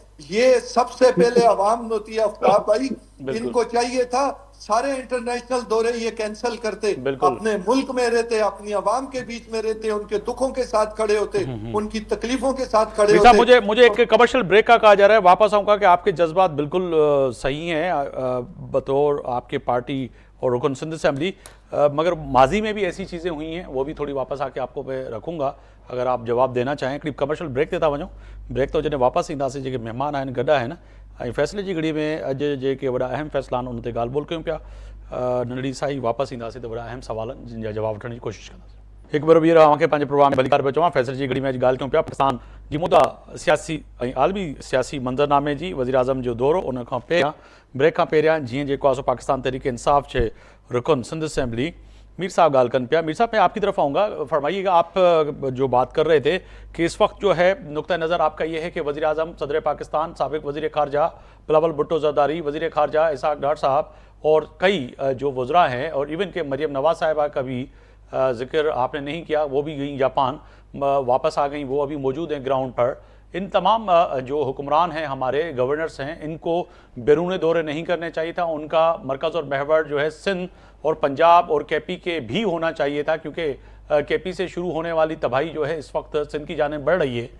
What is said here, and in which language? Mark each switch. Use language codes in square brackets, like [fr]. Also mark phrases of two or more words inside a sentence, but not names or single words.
[ur] یہ سب سے پہلے عوام ہوتی ہے آفتاب بھائی، ان کو چاہیے تھا سارے انٹرنیشنل دورے یہ کینسل کرتے، اپنے ملک میں رہتے، اپنی عوام کے بیچ میں رہتے، ان کے دکھوں کے ساتھ کھڑے ہوتے، ان کی تکلیفوں کے ساتھ کھڑے ہوتے. مجھے ایک [en] commercial break [ur] کا کہا جا رہا ہے، واپس آؤں گا کہ آپ کے جذبات بالکل صحیح ہیں بطور آپ کے پارٹی اور رکن سندھ اسمبلی، مگر ماضی میں بھی ایسی چیزیں ہوئی ہیں، وہ بھی تھوڑی واپس آکے آپ کو پے رکھوں گا اگر آپ جواب دینا چاہیں. [sd] करीब [en] commercial break [sd] देता वञो, ब्रेक तो जॾहिं वापसि ईंदासीं, जेके महिमान आहिनि गॾु आहिनि ऐं फ़ैसिले जी घड़ी में अॼु जेके वॾा अहम फ़ैसिला आहिनि उन ते ॻाल्हि ॿोल कयूं पिया। नंढड़ी साई वापसि ईंदासीं त वॾा अहम सवालनि जिन जा जवाब वठण जी कोशिशि कंदासीं। हिकु भेरो ॿीहर तव्हांखे पंहिंजे प्रोग्राम में भलीकार पियो चवां, फ़ैसिले जी घड़ी में अॼु ॻाल्हि कयूं पिया पाकिस्तान जी मुद्दा सियासी ऐं आलमी सियासी मंज़रनामे जी। वज़ीर आज़म जो दौरो उन खां पहिरियां ब्रेक खां पहिरियां जीअं जेको आहे सो पाकिस्तान तहरीक इंसाफ जे रुकन सिंध असेंबली मीर साहब ॻाल्हि कनि पिया। [ur] میر صاحب میں آپ کی طرف آؤں گا، فرمائیے گا آپ جو بات کر رہے تھے کہ اس وقت جو ہے نقطہ نظر آپ کا یہ ہے کہ وزیر اعظم، صدر پاکستان، سابق وزیر خارجہ بلاول بھٹو زرداری، وزیر خارجہ اسحاق ڈار صاحب اور کئی جو وزرا ہیں، اور ایون کے مریم نواز صاحبہ کا بھی ذکر آپ نے نہیں کیا، وہ بھی گئی جاپان، واپس آ گئی، وہ ابھی موجود ہیں گراؤنڈ پر. ان تمام جو حکمران ہیں، ہمارے گورنرز ہیں، ان کو بیرون دورے نہیں کرنے چاہیے تھا، ان کا مرکز اور محور جو ہے سندھ اور پنجاب اور کے پی کے بھی ہونا چاہیے تھا، کیونکہ کے پی سے شروع ہونے والی تباہی جو ہے اس وقت سندھ کی جانب بڑھ رہی ہے.